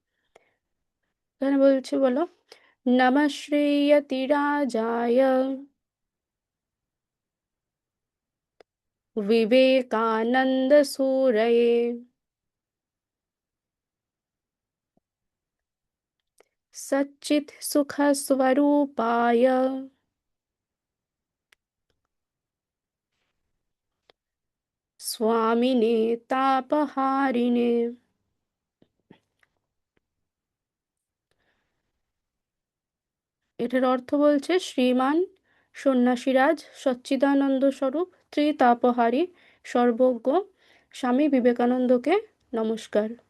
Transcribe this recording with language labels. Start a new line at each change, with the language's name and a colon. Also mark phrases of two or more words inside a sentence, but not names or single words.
Bangla: এখানে বলছে, বলো।
Sanskrit: নমঃ শ্রেয়তিরাজায় विवेकानंद सूरये सच्चित् सुख स्वरूपाय स्वामिने तापहारिणे।
Bangla: এটার অর্থ বলছে, শ্রীমান সন্ন্যাসীরাজ সচ্চিদানন্দ স্বরূপ ত্রিতাপহারী সর্বজ্ঞ স্বামী বিবেকানন্দকে নমস্কার।